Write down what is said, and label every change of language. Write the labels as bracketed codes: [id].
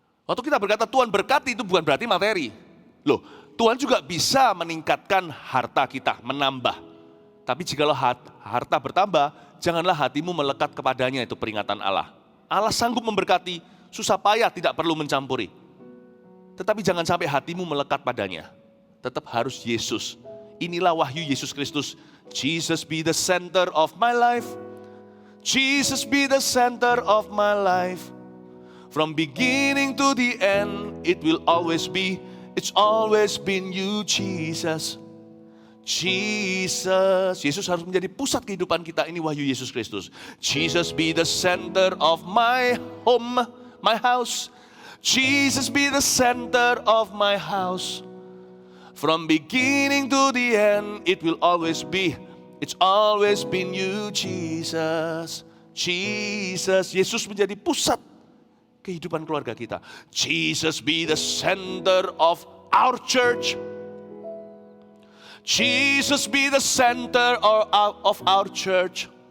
[id] Waktu kita berkata Tuhan berkati itu bukan berarti materi. Loh, Tuhan juga bisa meningkatkan harta kita, menambah. Tapi jikalau harta bertambah, janganlah hatimu melekat kepadanya, itu peringatan Allah. Allah sanggup memberkati, susah payah tidak perlu mencampuri. Tetapi jangan sampai hatimu melekat padanya. Tetap harus Yesus. Inilah wahyu Yesus Kristus. [en] Jesus be the center of my life. Jesus be the center of my life. From beginning to the end, it will always be, it's always been you, Jesus. Jesus. [id] Yesus harus menjadi pusat kehidupan kita, ini wahyu Yesus Kristus. [en] Jesus be the center of my home, my house. Jesus be the center of my house. From beginning to the end, it will always be, it's always been you, Jesus. Jesus. [id] Yesus menjadi pusat kehidupan keluarga kita. [en] Jesus be the center of our church. Jesus be the center of our church.